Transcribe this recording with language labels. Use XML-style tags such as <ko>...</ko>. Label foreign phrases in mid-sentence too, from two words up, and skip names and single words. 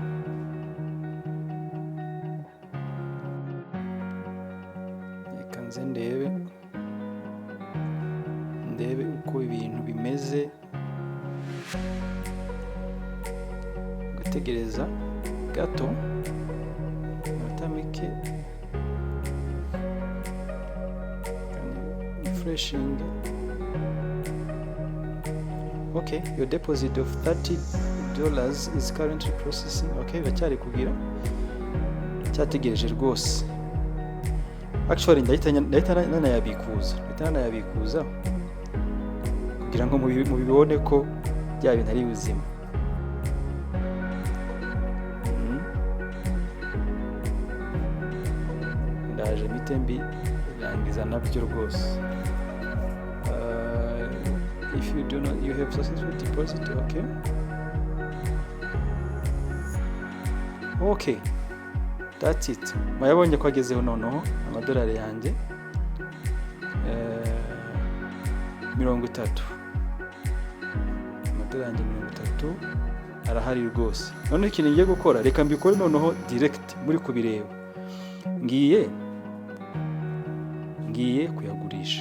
<rw>Reka nze ndebe uko ibintu bimeze. Gutegereza gato iminota mike.</rw> <en>Refreshing. Okay, your deposit of $30 is currently processing.</en> <rw>Okay, bacyari kugira, cyategereje rwose. Actually ndahita nanayabikuza kugira ngo mubibone ko bya bintu ari ubuzima. Ndaje mitembi rangiza nabyo rwose.</rw> <en>If you do not, you have successful deposit. Okay, that's it.</en> <rw>Mayabonye ko agezeho noneho amadolari yanjye 30. Amadolari yanjye 30 arahari rwose. None ikintu ngiye gukora, reka mbikore noneho direct muri kubireba. Ngiye kuyagurisha.</rw>